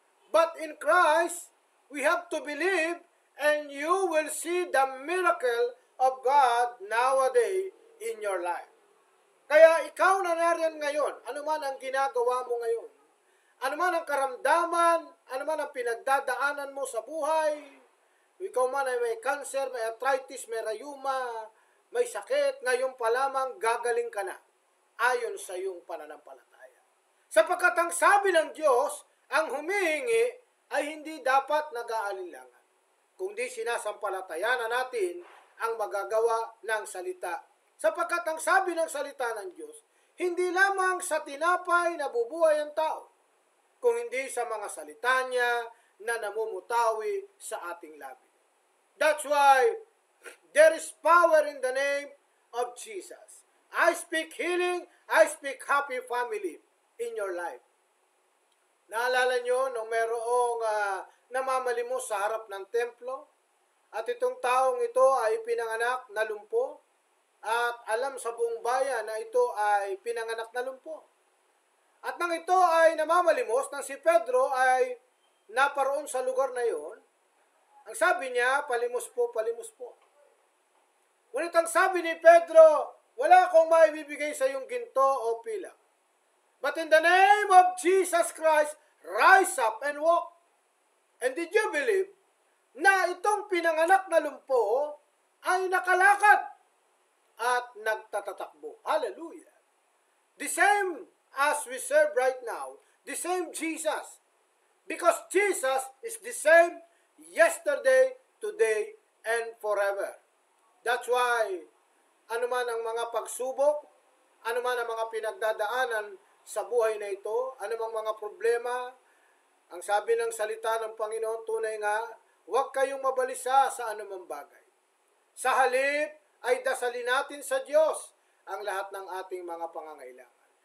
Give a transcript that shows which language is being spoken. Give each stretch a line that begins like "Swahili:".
English: But in Christ, we have to believe and you will see the miracle of God nowadays in your life.
Filipino: Kaya ikaw na nariyan ngayon, ano man ang ginagawa mo ngayon, ano man ang karamdaman, ano man ang pinagdadaanan mo sa buhay, ikaw man ay may cancer, may arthritis, may rayuma, may sakit, ngayon pa lamang gagaling ka na ayon sa iyong pananampalataya. Sapagkat ang sabi ng Diyos, ang humihingi ay hindi dapat nag-aalinlangan, kundi sinasampalatayanan natin ang magagawa ng salita. Sapagkat ang sabi ng salita ng Diyos, hindi lamang sa tinapay nabubuhay ang tao, kung hindi sa mga salita niya na namumutawi sa ating labi.
English: That's why there is power in the name of Jesus. I speak healing, I speak happy family in your life.
Filipino: Naalala nyo nung merong namamalimos sa harap ng templo at itong taong ito ay pinanganak na lumpo at alam sa buong bayan na ito ay pinanganak na lumpo. At nang ito ay namamalimos, nang si Pedro ay naparoon sa lugar na yon, ang sabi niya, palimos po, palimos po. Ngunit ang sabi ni Pedro, wala akong maibibigay sa iyong ginto o pilak.
English: But in the name of Jesus Christ, rise up and walk. And did you believe
Filipino: na itong pinanganak na lumpo ay nakalakad at nagtatatakbo? Hallelujah!
English: The same as we serve right now, the same Jesus. Because Jesus is the same yesterday, today, and forever. That's why,
Filipino: anuman ang mga pagsubok, anuman ang mga pinagdadaanan sa buhay na ito, anumang mga problema, ang sabi ng salita ng Panginoon, tunay nga, huwag kayong mabalisa sa anumang bagay. Sa halip ay dasalin natin sa Diyos ang lahat ng ating mga pangangailangan.